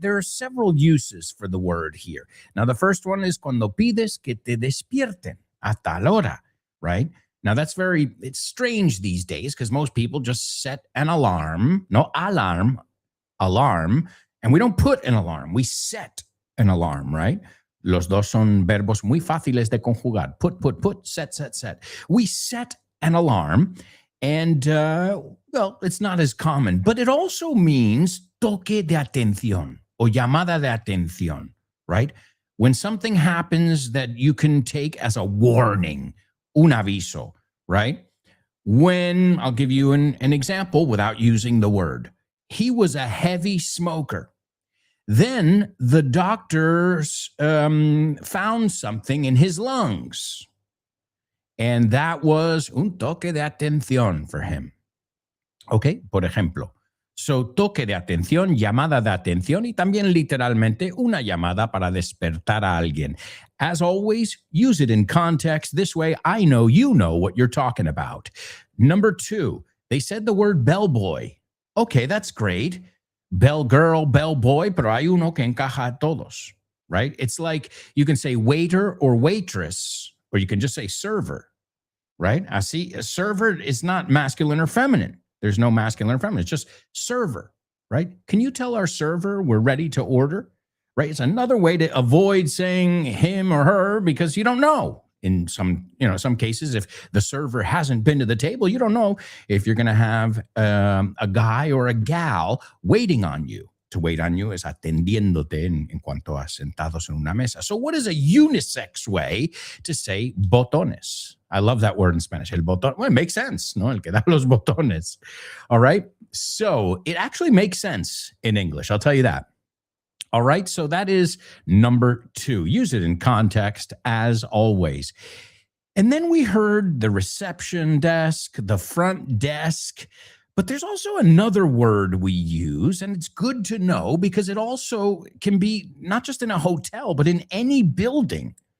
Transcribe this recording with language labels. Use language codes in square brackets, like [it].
[en] There are several uses for the word here. Now, the first one is [es] cuando pides que te despierten a tal hora, [en] right? Now, it's strange these days because most people just set an alarm, alarm, and we don't put an alarm. We set an alarm, right? [es] Los dos son verbos muy fáciles de conjugar. [en] Put, set. We set an alarm, and, well, it's not as common, but it also means [es] toque de atención o llamada de atención, [en] right? When something happens that you can take as a warning, [es] un aviso, [en] right? When, I'll give you an example without using the word. He was a heavy smoker. Then the doctors found something in his lungs. And that was [es] un toque de atención [en] for him. [es] Okay, por ejemplo. So, toque de atención, llamada de atención, y también literalmente una llamada para despertar a alguien. [en] As always, use it in context. This way, I know you know what you're talking about. Number 2, they said the word bellboy. Okay, that's great. Bell girl, bell boy, [es] pero hay uno que encaja a todos, [en] right? It's like you can say waiter or waitress, or you can just say server, right? Así, a server is not masculine or feminine. There's no masculine or feminine. It's just server, right? Can you tell our server we're ready to order, right? It's another way to avoid saying him or her because you don't know. in some cases, if the server hasn't been to the table, you don't know if you're going to have a guy or a gal waiting on you. To wait on you is [es] atendiéndote en cuanto a sentados en una mesa. [en] So what is a unisex way to say botones? I love that word in Spanish. [es] El botón. [en] Well, it makes sense, [es] ¿no? El que da los botones. [en] All right. So it actually makes sense in English. I'll tell you that. All right. So that is number 2. Use it in context as always. And then we heard the reception desk, the front desk. But there's also another word we use, and it's good to know because it also can be not just in a hotel, but in any building.